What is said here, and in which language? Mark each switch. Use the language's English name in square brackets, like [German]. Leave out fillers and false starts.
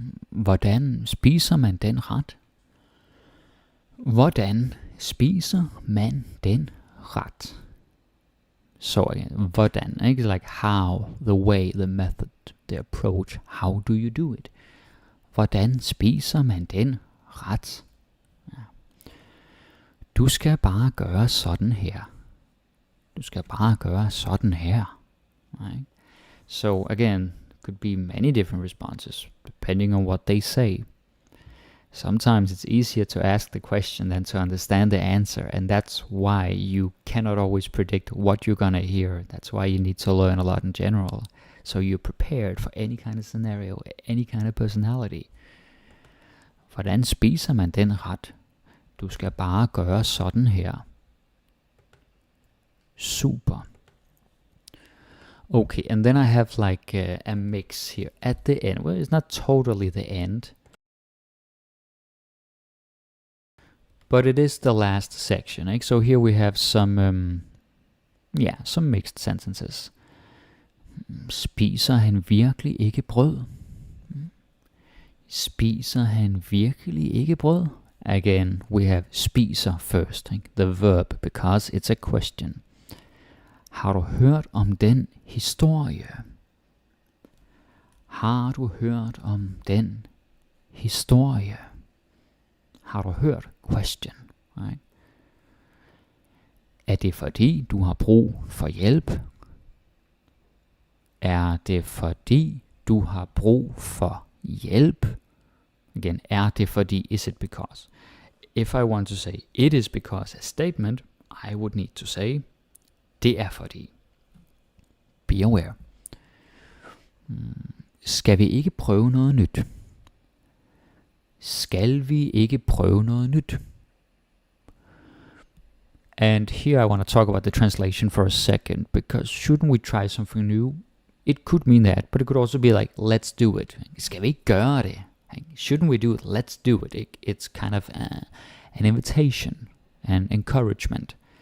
[Danish] Hvordan spiser man den ret? Hvordan spiser man den ret? [English] So again, hvordan, ikke? Like how, the way, the method, the approach. How do you do it? [Danish] Hvordan spiser man den ret? Ja. Du skal bare gøre sådan her. Du skal bare gøre sådan her. [English] Right? So again, could be many different responses depending on what they say. Sometimes it's easier to ask the question than to understand the answer, and that's why you cannot always predict what you're gonna hear. That's why you need to learn a lot in general, so you're prepared for any kind of scenario, any kind of personality. [Danish] Hvordan spiser man den ret? Du skal bare gøre sådan her. [English] Super. Okay, and then I have like a mix here at the end. Well, it's not totally the end, but it is the last section. Right? So here we have some, some mixed sentences. [Danish] Spiser han virkelig ikke brød? Spiser han virkelig ikke brød? [English] Again, we have spiser first, right? The verb, because it's a question. [Danish] Har du hørt om den historie? Har du hørt om den historie? Har du hørt? [English] Question. Right? [Danish] Er det fordi, du har brug for hjælp? Er det fordi, du har brug for hjælp? [English] Again, [Danish] er det fordi, [English] is it because? If I want to say it is because a statement, I would need to say, [Danish] det er fordi. [English] Be aware. [Danish] Skal vi ikke prøve noget nyt? Skal vi ikke prøve noget nyt? [English] And here I want to talk about the translation for a second, because shouldn't we try something new? It could mean that, but it could also be like, let's do it. [Danish] Skal vi ikke gøre det? [English] Shouldn't we do it? Let's do it. It's kind of an invitation, an encouragement.